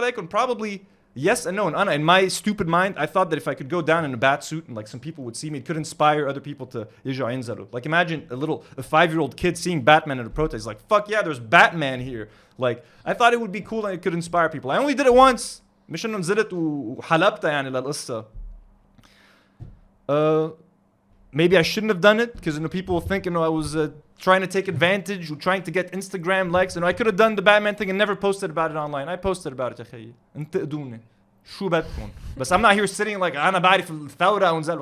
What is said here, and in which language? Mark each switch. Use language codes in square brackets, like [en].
[en] Probably yes and no. And in my stupid mind, I thought that if I could go down in a bat suit and like some people would see me, it could inspire other people to [ar] يرجعوا ينزلوا. [en] Like imagine a 5-year-old kid seeing Batman at a protest. Like fuck yeah, there's Batman here. Like I thought it would be cool and it could inspire people. I only did it once. [ar] مش إنه نزلت وحلبتها يعني للقصة. [en] Maybe I shouldn't have done it because people think I was trying to take advantage or trying to get Instagram likes. I could have done the Batman thing and never posted about it online. I posted about it [ar] يا خيي. انتقدوني. شو بدكم؟ [en] But I'm not here sitting like [ar] أنا بعرف الثورة ونزل.